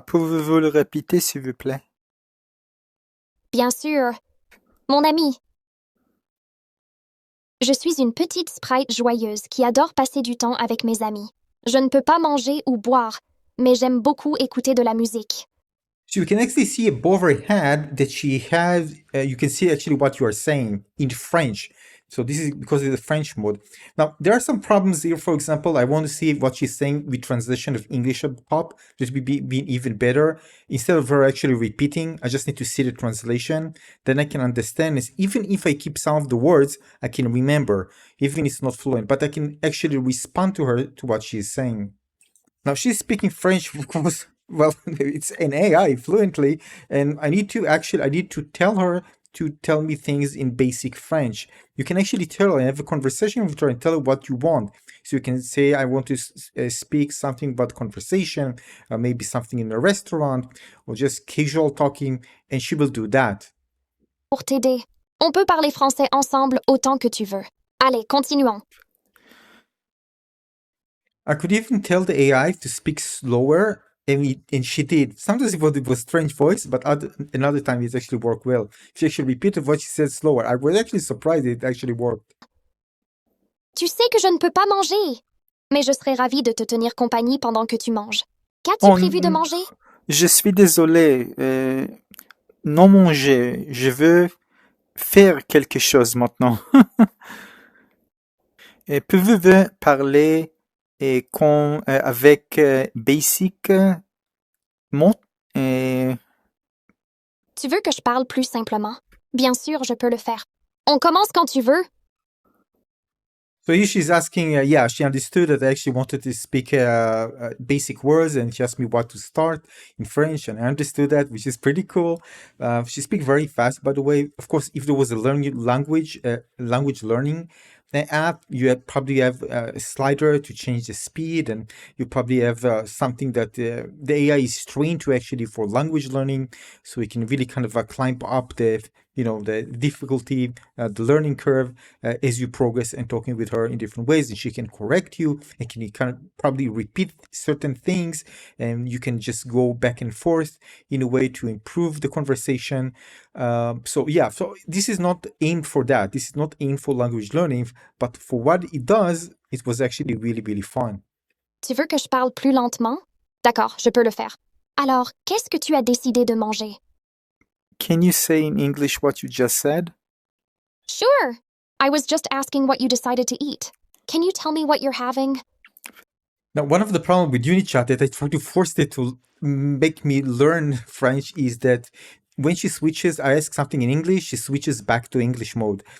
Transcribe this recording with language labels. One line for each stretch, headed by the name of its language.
French: Pouvez-vous le répéter, s'il vous plaît? Bien sûr. Mon ami. Je suis une petite sprite joyeuse qui adore passer du temps avec mes amis. Je ne peux pas manger ou boire, mais j'aime beaucoup écouter de la musique.
English: So you can actually see above her head that she has, you can see actually what you are saying in French. So this is because of the French mode. Now, there are some problems here. For example, I want to see what she's saying with translation of English up top, just be even better. Instead of her actually repeating, I just need to see the translation. Then I can understand this. Even if I keep some of the words, I can remember, even if it's not fluent, but I can actually respond to her to what she's saying. Now she's speaking French, of course. Well, it's an AI fluently, and I need to tell her to tell me things in basic French. You can actually tell her and have a conversation with her and tell her what you want. So you can say, I want to speak something about conversation, maybe something in a restaurant, or just casual talking, and she will do that.
French: Pour t'aider, on peut parler français ensemble autant que tu veux. Allez, continuons.
English: I could even tell the AI to speak slower, and she did. Sometimes it was strange voice, but another time it actually worked well. She actually repeated what she said slower. I was actually surprised it actually worked.
French: Tu sais que je ne peux pas manger, mais je serais ravie de te tenir compagnie pendant que tu manges. Qu'as-tu prévu de manger? Je suis désolé. Non manger. Je veux faire quelque chose maintenant. Pouvez-vous parler avec Basic Mode? Tu veux que je parle plus simplement? Bien sûr, je peux le faire. On commence quand tu veux.
English: So here she's asking, yeah, she understood that I actually wanted to speak basic words, and she asked me what to start in French, and I understood that, which is pretty cool. She speaks very fast, by the way. Of course, if there was a language learning app, you probably have a slider to change the speed, and you probably have something that the AI is trained to actually for language learning, so it can really kind of climb up the difficulty, the learning curve as you progress and talking with her in different ways, and she can correct you and can kind of probably repeat certain things, and you can just go back and forth in a way to improve the conversation. So this is not aimed for that. This is not aimed for language learning, but for what it does, it was actually really, really fun.
French: Tu veux que je parle plus lentement? D'accord, je peux le faire. Alors, qu'est-ce que tu as décidé de manger?
English: Can you say in English what you just said? Sure. I was just asking what you decided to eat. Can you tell me what you're having? Now, one of the problems with Unichat that I try to force it to make me learn French is that when she switches, I ask something in English, she switches back to English mode.